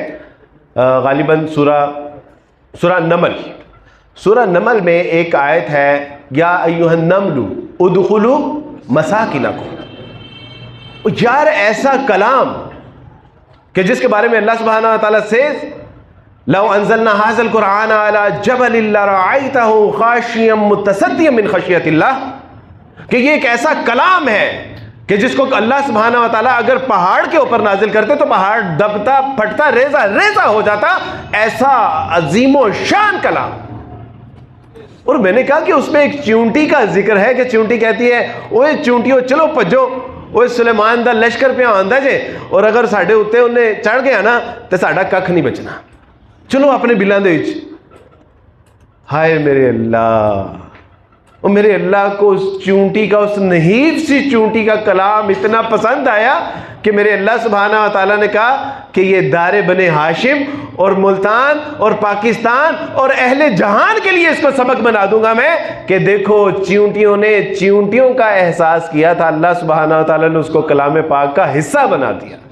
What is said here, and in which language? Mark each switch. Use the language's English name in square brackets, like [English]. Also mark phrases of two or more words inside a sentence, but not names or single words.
[Urdu] غالباً سورہ نمل, سورہ نمل میں ایک آیت ہے [Arabic] یا ایھا النمل ادخلوا مساکنکم. [Urdu] یار ایسا کلام کہ جس کے بارے میں اللہ سبحانہ و تعالیٰ سے [Arabic] لو انزلنا هذا القرآن على جبل لرأيته خاشعا متصدعا من خشیۃ اللہ, [Urdu] کہ یہ ایک ایسا کلام ہے کہ جس کو اللہ سبحانہ و تعالیٰ اگر پہاڑ کے اوپر نازل کرتے تو پہاڑ دبتا پھٹتا ریزہ ریزہ ہو جاتا. ایسا عظیم و شان کلام. اور میں نے کہا کہ اس میں ایک چونٹی کا ذکر ہے کہ چونٹی کہتی ہے [Punjabi] اوے چونٹیو چلو پجو, اوے سلیمان دا لشکر پہ آندا جے, اور اگر ساڈے اوتے انہیں چڑھ گیا نا تے ساڈا ککھ نہیں بچنا, چلو اپنے بلاں دے وچ. [Urdu] ہائے میرے اللہ, اور میرے اللہ کو اس چونٹی کا, اس نحیف سی چونٹی کا کلام اتنا پسند آیا کہ میرے اللہ سبحانہ و تعالیٰ نے کہا کہ یہ دار بنی ہاشم اور ملتان اور پاکستان اور اہل جہان کے لیے اس کو سبق بنا دوں گا میں, کہ دیکھو چیونٹیوں نے چیونٹیوں کا احساس کیا تھا, اللہ سبحانہ و تعالیٰ نے اس کو کلام پاک کا حصہ بنا دیا.